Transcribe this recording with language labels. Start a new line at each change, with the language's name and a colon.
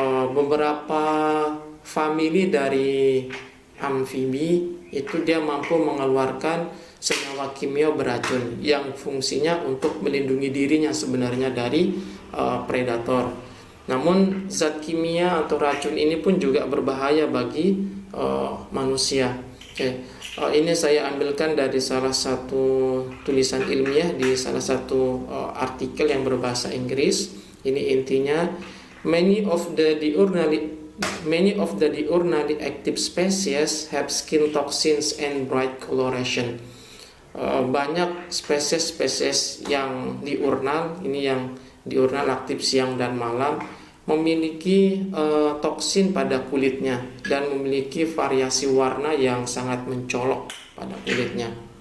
Indonesian: Beberapa famili dari amfibi itu dia mampu mengeluarkan senyawa kimia beracun yang fungsinya untuk melindungi dirinya sebenarnya dari predator. Namun zat kimia atau racun ini pun juga berbahaya bagi manusia. Ini saya ambilkan dari salah satu tulisan ilmiah di salah satu artikel yang berbahasa Inggris. Ini intinya,
English: many of the diurnally active species have skin toxins and bright coloration.
Indonesian: Banyak spesies-spesies yang diurnal, ini yang diurnal aktif siang dan malam, memiliki toksin pada kulitnya dan memiliki variasi warna yang sangat mencolok pada kulitnya.